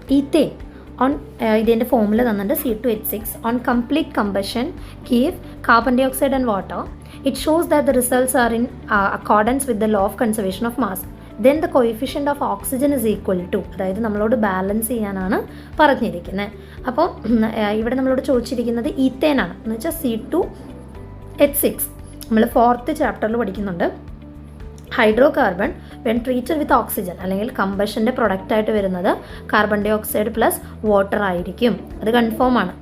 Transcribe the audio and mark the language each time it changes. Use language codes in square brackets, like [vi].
[en] ethane on [ml] ഇതിൻ്റെ formula തന്നിട്ട് [en] C2H6 on complete combustion give carbon dioxide and water. It shows that the results are in accordance with the law of conservation of mass. Then the coefficient of oxygen is equal to, [ml] അതായത് നമ്മളോട് balance ചെയ്യാനാണ് പറഞ്ഞിരിക്കുന്നത്. അപ്പോൾ ഇവിടെ നമ്മളോട് ചോദിച്ചിരിക്കുന്നത് ഈത്തേൻ ആണ്. എന്ന് വെച്ചാൽ C2H6 നമ്മൾ 4th ചാപ്റ്ററിൽ പഠിക്കുന്നുണ്ട്. [en] hydrocarbon when treated with oxygen, [ml] അല്ലെങ്കിൽ കമ്പഷൻ്റെ പ്രൊഡക്റ്റായിട്ട് വരുന്നത് carbon dye oxide plus water ആയിരിക്കും. അത് കൺഫേം ആണ്.